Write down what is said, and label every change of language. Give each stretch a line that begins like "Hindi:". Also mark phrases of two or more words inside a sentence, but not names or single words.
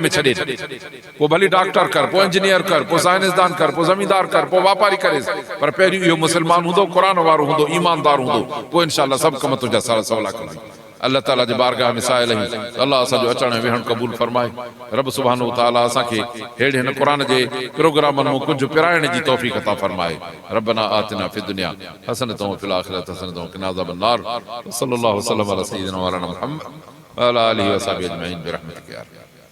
Sindhi: में छॾे ॾे पोइ भली डॉक्टर कर पोइ इंजीनियर कर पोइ साइंसदान कर पोइ ज़मींदार कर पोइ वापारी करे पर पहिरियों इहो मुस्लमान हूंदो क़ुरान वारो हूंदो ईमानदार हूंदो पोइ इंशाअल्लाह सभु कम तुंहिंजा सवला कंदा अल्लाह ताला जे बारगाह में साइल आहियूं अल्लाह असांजो अचण वेहण क़बूल फरमाए रब सुभानो तआला असांखे हेड़े हिन क़ुरान जे प्रोग्रामनि में कुझु पिराइण जी तौफ़ीक़ अता फरमाए
Arabic: ربنا آتنا في الدنيا حسنة وفي الآخرة حسنة وقنا عذاب النار صلى الله عليه وسلم على سيدنا مولانا محمد وعلى آله وصحبه أجمعين برحمتك يا